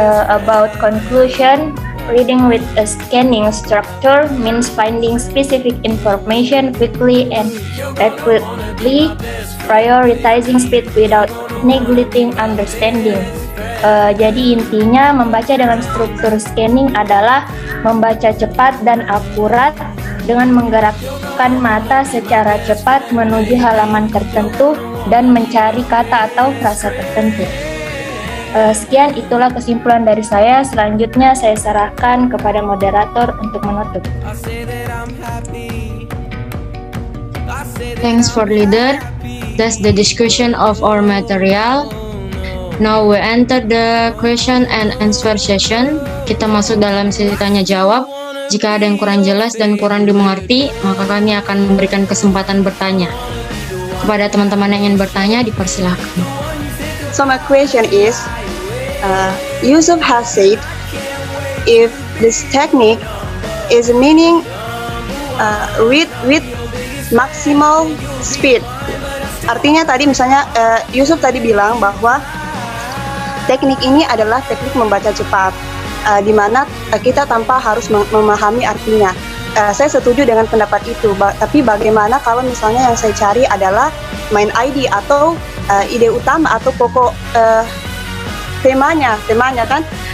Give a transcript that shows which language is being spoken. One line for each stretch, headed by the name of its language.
English: About conclusion, reading with a scanning structure means finding specific information quickly and accurately, prioritizing speed without neglecting understanding.
Indonesian: Jadi intinya membaca dengan struktur scanning adalah membaca cepat dan akurat dengan menggerakkan mata secara cepat menuju halaman tertentu dan mencari kata atau frasa tertentu. Sekian, itulah kesimpulan dari saya. Selanjutnya saya serahkan kepada moderator untuk menutup.
English: Thanks for leader. That's the discussion of our material. Now we enter the question and answer session.
Indonesian: Kita masuk dalam sesi tanya jawab. Jika ada yang kurang jelas dan kurang dimengerti, maka kami akan memberikan kesempatan bertanya. Kepada teman-teman yang ingin bertanya, dipersilakan.
English: So my question is, Yusuf has said, if this technique is meaning read with maximal speed.
Indonesian: Artinya tadi misalnya Yusuf tadi bilang bahwa teknik ini adalah teknik membaca cepat, di mana kita tanpa harus memahami artinya. Saya setuju dengan pendapat itu, tapi bagaimana kalau misalnya yang saya cari adalah main ID atau ide utama atau pokok temanya kan.